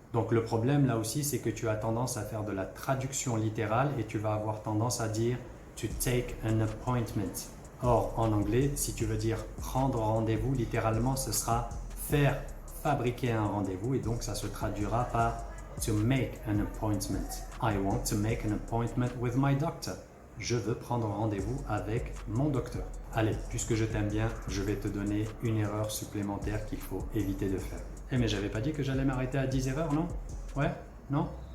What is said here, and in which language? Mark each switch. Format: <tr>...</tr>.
<fr>Donc le problème là aussi, c'est que tu as tendance à faire de la traduction littérale et tu vas avoir tendance à dire</fr> <en>to take an appointment.</en> <fr>Or, en anglais, si tu veux dire prendre rendez-vous, littéralement, ce sera faire fabriquer un rendez-vous et donc ça se traduira par</fr> <en>to make an appointment. I want to make an appointment with my doctor.</en> <fr>Je veux prendre rendez-vous avec mon docteur. Allez, puisque je t'aime bien, je vais te donner une erreur supplémentaire qu'il faut éviter de faire. Eh mais j'avais pas dit que j'allais m'arrêter à 10 erreurs, non? Ouais? Non?</fr>